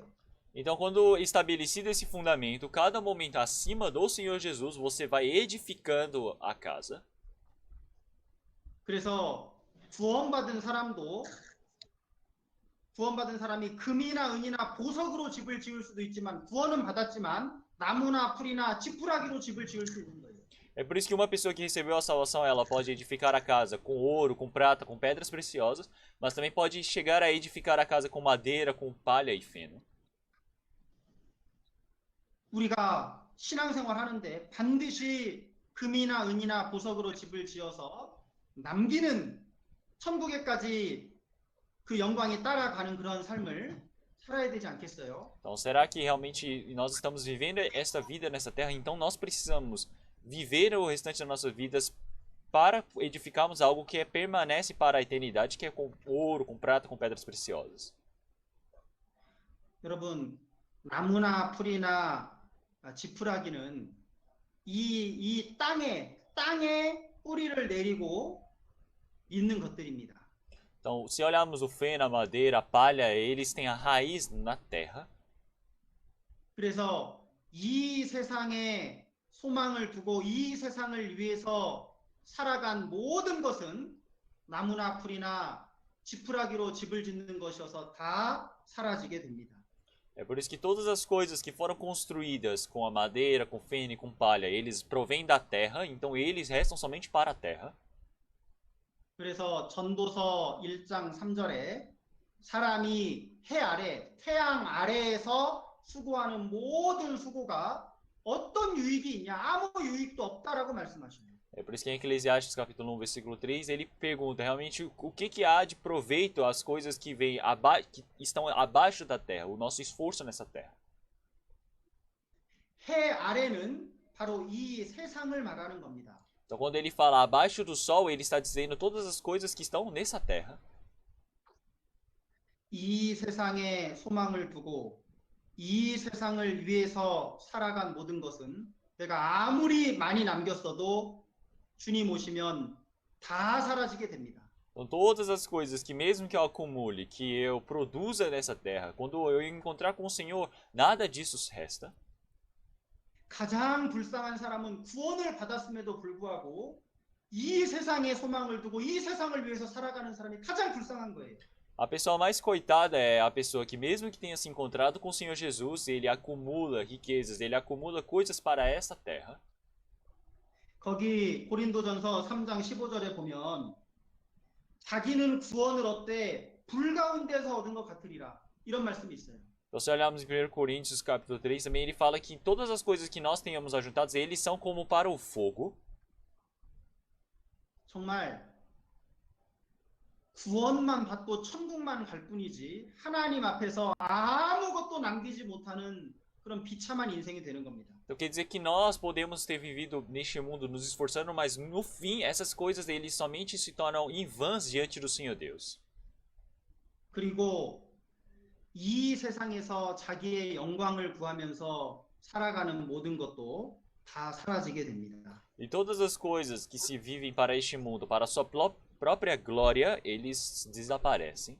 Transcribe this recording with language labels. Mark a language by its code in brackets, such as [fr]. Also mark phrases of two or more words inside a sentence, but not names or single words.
[pt] Então, quando estabelecido esse fundamento, cada momento acima do Senhor Jesus, você vai edificando a casa. [ko] 그래서 구원받은 사람이 금이나 은이나 보석으로 집을 지을 수도 있지만 구원은 받았지만 나무나 풀이나 지푸라기로 집을 지을 수 있는 거예요. [pt] É por isso que uma pessoa que recebeu a salvação, ela pode edificar a casa com ouro, com prata, com pedras preciosas, mas também pode chegar a edificar a casa com madeira, com palha e feno. [ko] 우리가 신앙생활 하는데 반드시 금이나 은이나 보석으로 집을 지어서 남기는 천국에까지 그 영광이 따라가는 그런 삶을 살아야 되지 않겠어요? [pt] Então, será que realmente nós estamos vivendo esta vida nessa terra? Então, nós precisamos viver o restante das nossas vidas para edificarmos algo que permanece para a eternidade, que é com ouro, com prata, com pedras preciosas. [ko] 여러분, 나무나 풀이나 지푸라기는 이 땅에 뿌리를 내리고 있는 것들입니다. [pt] Então, se olharmos o feno, a madeira, a palha, eles têm a raiz na terra. [ko] 그래서 이 세상에 소망을 두고 이 세상을 위해서 살아간 모든 것은 나무나 풀이나 지푸라기로 집을 짓는 것이어서 다 사라지게 됩니다. [pt] É por isso que todas as coisas que foram construídas com a madeira, com feno e com palha, eles provêm da terra, então eles restam somente para a terra. [ko] 그래서 전도서 1장 3절에 사람이 태양 아래에서 수고하는 모든 수고가 어떤 유익이 있냐? 아무 유익도 없다라고 말씀하십니다. [pt] É por isso que em Eclesiastes capítulo 1, versículo 3, ele pergunta realmente o que há de proveito as coisas que que estão abaixo da terra, o nosso esforço nessa terra. [ko] 해 아래는 바로 이 세상을 말하는 겁니다. [pt] Então, quando ele fala abaixo do sol, ele está dizendo todas as coisas que estão nessa terra. [ko] 이 세상에 소망을 두고 이 세상을 위해서 살아간 모든 것은 내가 아무리 많이 남겼어도 주님 오시면 다 사라지게 됩니다. [pt] Então, todas as coisas que, mesmo que eu acumule, que eu produza nessa terra, quando eu encontrar com o Senhor, nada disso resta. [ko] 가장 불쌍한 사람은 구원을 받았음에도 불구하고 이 세상에 소망을 두고 이 세상을 위해서 살아가는 사람이 가장 불쌍한 거예요. [pt] A pessoa mais coitada é a pessoa que, mesmo que tenha se encontrado com o Senhor Jesus, ele acumula riquezas, ele acumula coisas para essa terra. [ko] 거기 고린도전서 3장 15절에 보면 자기는 구원을 얻되 불 가운데서 얻은 것 같으리라 이런 말씀이 있어요. [pt] Então, se olharmos em 1 Coríntios capítulo 3, também ele fala que todas as coisas que nós tenhamos ajuntadas, eles são como para o fogo. [ko] 정말 구원만 받고 천국만 갈 뿐이지 하나님 앞에서 아무것도 남기지 못하는 그런 비참한 인생이 되는 겁니다. [pt] Então quer dizer que nós podemos ter vivido neste mundo nos esforçando, mas no fim essas coisas eles somente se tornam em vãs diante do Senhor Deus. [ko] 그리고 이 세상에서 자기의 영광을 구하면서 살아가는 모든 것도 다 사라지게 됩니다. [pt] E todas as coisas que se vivem para este mundo, para a sua própria glória, eles desaparecem.